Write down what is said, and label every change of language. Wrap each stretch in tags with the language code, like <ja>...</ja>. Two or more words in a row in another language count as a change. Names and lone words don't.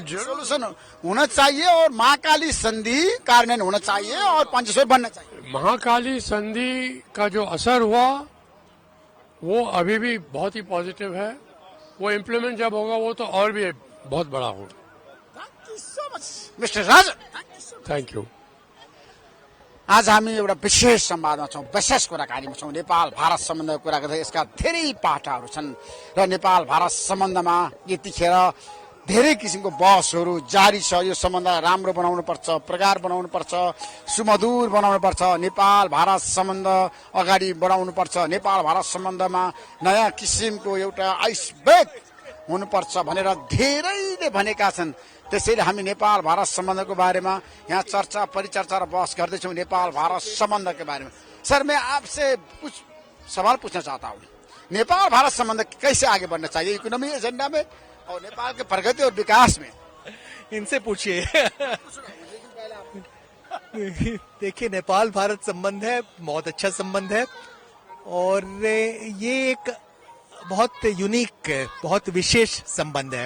<hi>सोल्यूशन होना चाहिए और महाकाली संधि कार्यान्वयन होना चाहिए और पंचेश्वर बनना चाहिए। महाकाली संधि का जो असर हुआ वो अभी भी बहुत ही पॉजिटिव है। वो इम्प्लीमेंट जब होगा वो तो और भी बहुत बड़ा होगा। मिस्टर राज,</hi> <en>thank you.</en> <ne>आज हामी एउटा विशेष संवादमा छौँ, विशेष कुराकानीमा छौँ। नेपाल भारत सम्बन्धको कुरा गर्दा यसका धेरै पाटाहरू छन् र नेपाल भारत सम्बन्धमा यतिखेर धेरै किसिमको बहसहरू जारी छ। यो सम्बन्धलाई राम्रो बनाउनु पर्छ, प्रगाढ बनाउनु पर्छ, सुमधुर बनाउनु पर्छ, नेपाल भारत सम्बन्ध अगाडि बढाउनु पर्छ, नेपाल भारत सम्बन्धमा नयाँ किसिमको एउटा आइसब्रेक हुनुपर्छ भनेर धेरैले भनेका छन्। त्यसैले हामी नेपाल भारत सम्बन्धको बारेमा यहाँ चर्चा परिचर्चा र बहस गर्दैछौँ</ne> <hi>नेपाल भारत संबंध के बारे में। सर, मैं आपसे कुछ सवाल पूछना चाहता हूँ। नेपाल भारत संबंध कैसे आगे बढ़ना चाहिए</hi> <en>economy agenda</en> <hi>में और नेपाल के प्रगति और विकास में? इनसे पूछिए। देखिए, नेपाल भारत संबंध है, बहुत अच्छा संबंध है और ये एक बहुत यूनिक, बहुत विशेष संबंध है।</hi>